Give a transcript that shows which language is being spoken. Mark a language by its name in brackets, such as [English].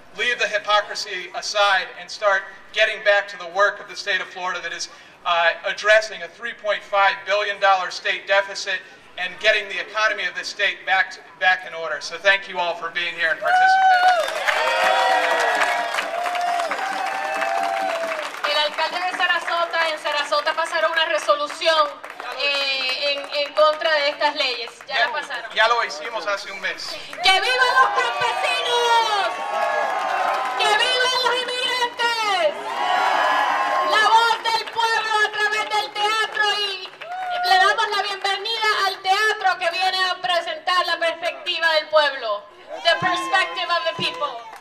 [English] Leave the hypocrisy aside and start getting back to the work of the state of Florida that is addressing a $3.5 billion state deficit and getting the economy of this state back in order. So thank you all for being here and participating. [Spanish] El alcalde de Sarasota, en Sarasota pasaron una resolución en contra de estas leyes. Ya la pasaron. Ya lo hicimos hace un mes. ¡Que vivan los campesinos! ¡Que vivan los inmigrantes! La voz del pueblo a través del teatro, y le damos la bienvenida al teatro que viene a presentar la perspectiva del pueblo. [English] The perspective of the people.